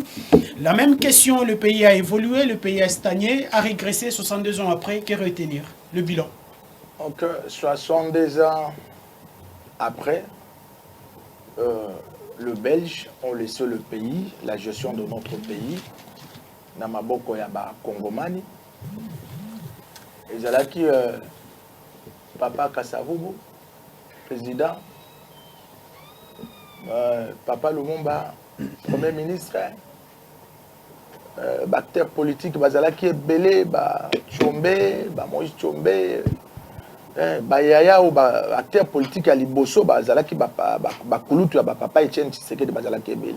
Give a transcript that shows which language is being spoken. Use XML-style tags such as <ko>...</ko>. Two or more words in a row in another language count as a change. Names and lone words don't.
<fr>La même question, le pays a évolué, le pays a stagné, a régressé 62 ans après. Que retenir? Le bilan. Donc, 62 ans après, le Belge ont laissé le pays, la gestion de notre pays,</fr> <ln>na maboko ya ba Congomani. Et zalaki Papa Kasavubu, président, Papa Lumumba,</ln> <fr>premier ministre, acteur politique,</fr> <ln>bazalaki ebele, ba Tshombe, ba Moïse Tshombe, Yaya</ln> <fr>ou acteur politique à</fr> <ln>Liboso, bazalaki ba Kulutu ya ba Papa Etienne Tshisekedi bazalaki ebele.</ln>